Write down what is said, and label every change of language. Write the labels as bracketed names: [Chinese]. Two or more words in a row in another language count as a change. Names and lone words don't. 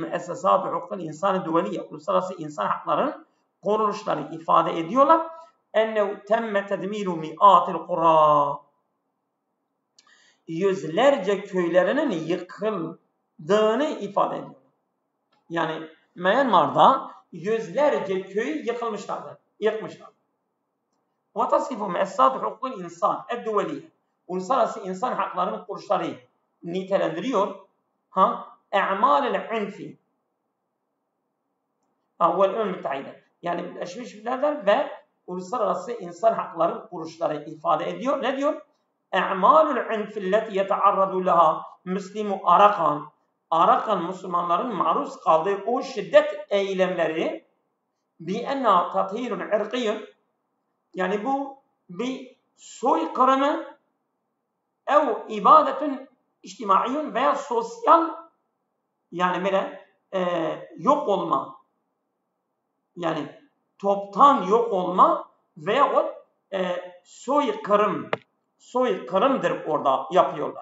[Arabic] مؤسسات حقوق الإنسان الدولية. [Turkish] Uluslararası insan haklarının kuruluşları ifade ediyorlar. [Arabic] أنه تم تدمير مئات القرى. [Turkish] Yüzlerce köylerinin yıkıldığını ifade ediyor. Yani Myanmar'da yüzlerce köyü yıkmışlardır. [Arabic] وتصف مؤسسات حقوق الإنسان الدولية [Turkish] uluslararası insan haklarının kuruluşları nitelendiriyor. [Arabic] اعمال العنف والأمم المتحدة [Turkish] yani Birleşmiş Milletler ve uluslararası insan hakları kuruluşları ifade ediyor. Ne diyor? [Arabic] اعمال العنف التي يتعرض لها مسلم [Turkish] Arakan Müslümanların maruz kaldığı o şiddet eylemleri [Arabic] بأنها تطهير عرقي [Turkish] yani bu bir soykırımı [Arabic] أو إبادة اجتماعية [Turkish] veya sosyal yani böyle yok olma yani toptan yok olma veyahut soykırımdır orada yapıyorlar.